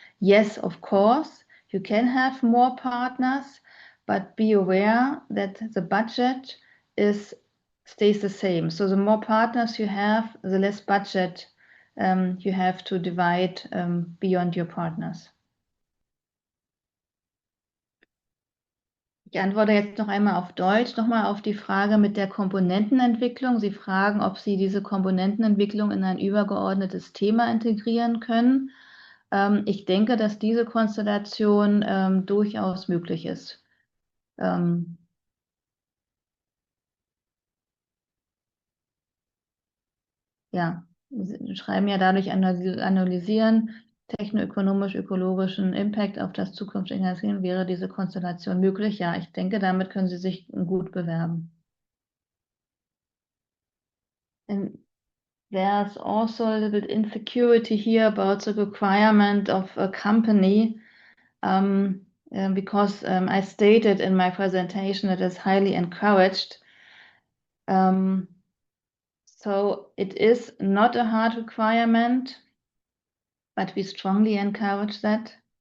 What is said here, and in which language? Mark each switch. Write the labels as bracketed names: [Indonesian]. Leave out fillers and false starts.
[English] Yes, of course. You can have more partners, but be aware that the budget stays the same. So the more partners you have, the less budget you have to divide beyond your partners. [German] Ich antworte jetzt noch einmal auf Deutsch, nochmal auf die Frage mit der Komponentenentwicklung. Sie fragen, ob Sie diese Komponentenentwicklung in ein übergeordnetes Thema integrieren können. Ich denke, dass diese Konstellation durchaus möglich ist. Ja, Sie schreiben ja dadurch analysieren, technoökonomisch-ökologischen Impact auf das zukünftige Finanzieren, wäre diese Konstellation möglich? Ja, ich denke, damit können Sie sich gut bewerben. [English] And there's also a little bit insecurity here about the requirement of a company, because I stated in my presentation that it's highly encouraged. So it is not a hard requirement, but we strongly encourage that.